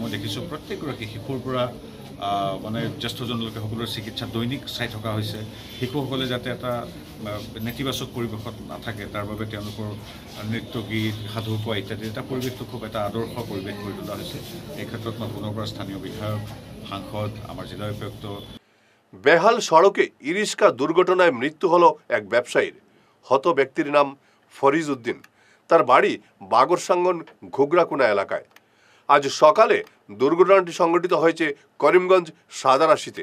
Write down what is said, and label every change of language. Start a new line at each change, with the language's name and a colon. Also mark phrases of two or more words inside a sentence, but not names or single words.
Assamese: মই দেখিছোঁ প্ৰত্যেকগৰাকী শিশুৰ পৰা জ্যেষ্ঠজনলৈকে সকলোৰে চিকিৎসা দৈনিক চাই থকা হৈছে। শিশুসকলে যাতে এটা নেতিবাচক পৰিৱেশত নাথাকে তাৰ বাবে তেওঁলোকৰ নৃত্য, গীত, সাধু কোৱা ইত্যাদি এটা পৰিৱেশটো খুব এটা আদৰ্শ পৰিৱেশ কৰি তোলা হৈছে। এই ক্ষেত্ৰত মই পুনৰ পৰা স্থানীয় বিধায়ক, সাংসদ, আমাৰ জিলা উপায়ুক্ত।
Bangla: বেহাল সড়কে ইরিশকা দুর্ঘটনায় মৃত্যু হলো এক ব্যবসায়ীর। হত ব্যক্তির নাম ফরিজ উদ্দিন। তার বাড়ি বাগরসাঙ্গন ঘুগরাকুনা এলাকায়। আজ সকালে দুর্ঘটনাটি সংঘটিত হয়েছে করিমগঞ্জ সাদারাশিতে।